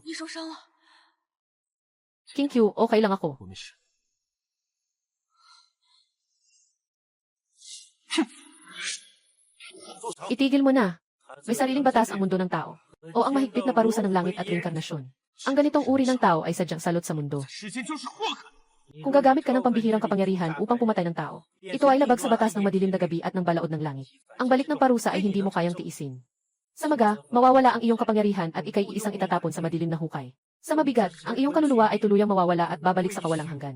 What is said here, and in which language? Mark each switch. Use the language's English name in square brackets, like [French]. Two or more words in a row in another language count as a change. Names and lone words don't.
[Chinese] 你受伤了， [Filipino] Qingqiu, okay lang ako. [Chinese] 我没事。 [Filipino] Itigil mo na. May sariling batas ang mundo ng tao. O ang mahigpit na parusa ng langit at reinkarnasyon. Ang ganitong uri ng tao ay sadyang salot sa mundo. [Chinese] 时间就是祸害。 [Filipino] Kung gagamit ka ng pambihirang kapangyarihan upang pumatay ng tao, ito ay labag sa batas ng madilim na gabi at ng balaod ng langit. Ang balik ng parusa ay hindi mo kayang tiisin. Sa maga, mawawala ang iyong kapangyarihan at ikay iisang itatapon sa madilim na hukay. Sa mabigat, ang iyong kaluluwa ay tuluyang mawawala at babalik sa kawalang hanggan.